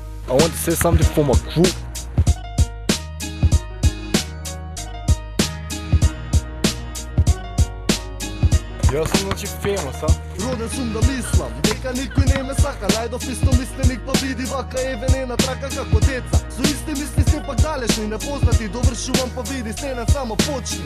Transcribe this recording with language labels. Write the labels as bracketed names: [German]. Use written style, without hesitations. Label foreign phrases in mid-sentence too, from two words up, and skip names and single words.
[English] I want to say something for my crew. [Macedonian] Јас сум значи феймос, Роден сум да мислам, дека никој не ме сака. Најдов истомисленик па види вака еве не на трака како деца. Со исти мисли се пак далечни, непознати, довршувам па види стенен само почни.